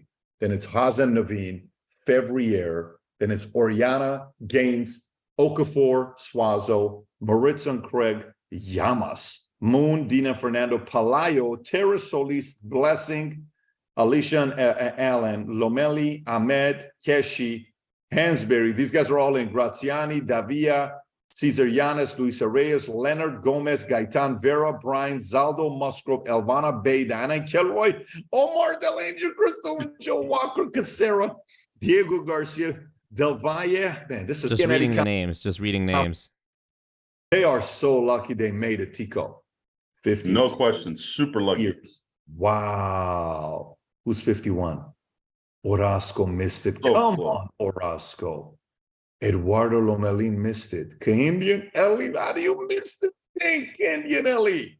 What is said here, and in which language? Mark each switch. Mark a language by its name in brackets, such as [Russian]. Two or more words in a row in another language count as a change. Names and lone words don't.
[English] Then it's Hazem Naveen, Fevrier. Then it's Oriana, Gaines, Okafor, Suazo, Moritz and Craig, Llamas, Moon, Dina Fernando, Palayo, Terrace Solis, Blessing, Alicia and Allen, Lomeli, Ahmed, Keshi, Hansberry. These guys are all in. Graziani, Davia, Cesar Yanes, Luisa Reyes, Leonard Gomez, Gaitan Vera, Brian, Zaldo, Musgrove, Elvana Bay, Diana Kelroy, Omar Del Angel, Crystal, Joe Walker, Casera, Diego Garcia, Del Valle. Man, this is just reading the names. Just reading names. They are so lucky they made it, Tico. 50. No question. Super lucky. Wow. Who's 51? Orozco missed it. Oh, Come boy. on, Orozco. Eduardo Lomelin missed it. Candian Ellie, how do you miss this thing, Candian Ellie?